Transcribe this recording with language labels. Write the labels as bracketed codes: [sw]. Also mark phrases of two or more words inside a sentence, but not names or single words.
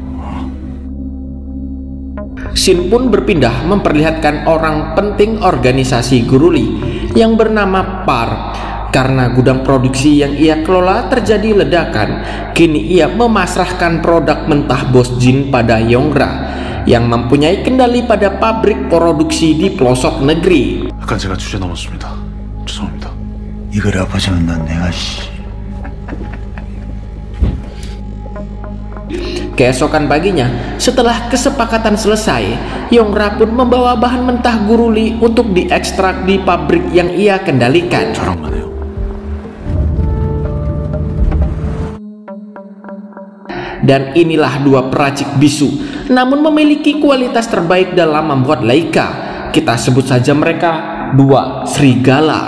[id] Scene pun berpindah memperlihatkan orang penting organisasi Guru Li yang bernama Park. Karena gudang produksi yang ia kelola terjadi ledakan, kini ia memasrahkan produk mentah bos Jin pada Yongra yang mempunyai kendali pada pabrik produksi di pelosok negeri. [ko] 아까 제가 주제 넘었습니다. 죄송합니다. 이걸 아파지면 난 내가 [id] Keesokan paginya, setelah kesepakatan selesai, Yongra pun membawa bahan mentah Guru Li untuk diekstrak di pabrik yang ia kendalikan. [ko] 저랑만 해요. [id] Dan inilah dua peracik bisu, namun memiliki kualitas terbaik dalam membuat Laika. Kita sebut saja mereka dua serigala.